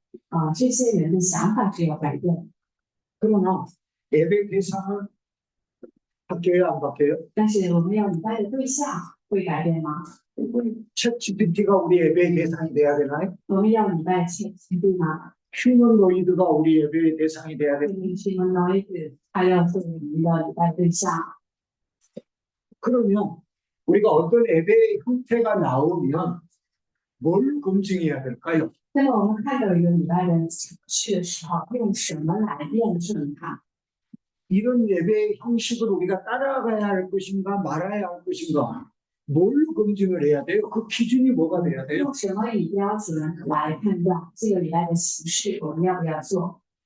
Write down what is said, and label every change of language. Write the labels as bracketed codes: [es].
[zh] 我认为呢，对传福音对象的这些人的想法是要改变。 [ko] 그러나 예배 대상은 바뀌어요, 안 바뀌어요? [zh] 但是我们要礼拜的对象会改变吗？ [ko] 챗GPT가 우리 예배의 대상이 돼야 되나요? [zh] 我们要礼拜去吗？ [ko] 휴머노이드가 우리 예배의 대상이 돼야 되나요? [zh] humanoid，还要做我们的礼拜对象。 [ko] 그러면 우리가 어떤 예배의 형태가 나오면 뭘 검증해야 될까요? [zh] 那么我们看到一个礼拜的程序的时候，用什么来验证它？ [ko] 이런 예배의 형식을 우리가 따라가야 할 것인가 말아야 할 것인가 뭘 검증을 해야 돼요? 그 기준이 뭐가 돼야 돼요? [zh] 用什么以标准来判断这个礼拜的形式我们要不要做？